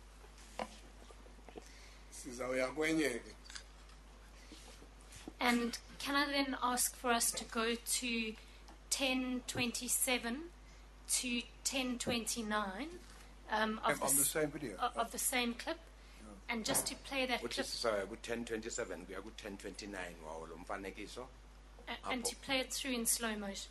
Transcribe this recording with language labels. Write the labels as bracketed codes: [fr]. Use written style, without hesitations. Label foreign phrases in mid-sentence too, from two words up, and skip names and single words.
[zu] Sizawuya kwenye ke. [en] And can I then ask for us to go to 10:27 to 10:29 On the same video. of the same clip, and just to play that Which clip [zu] is 10:27 kuya ku 10:29 wawo lo mfanekiso [en] and to play it through in slow motion.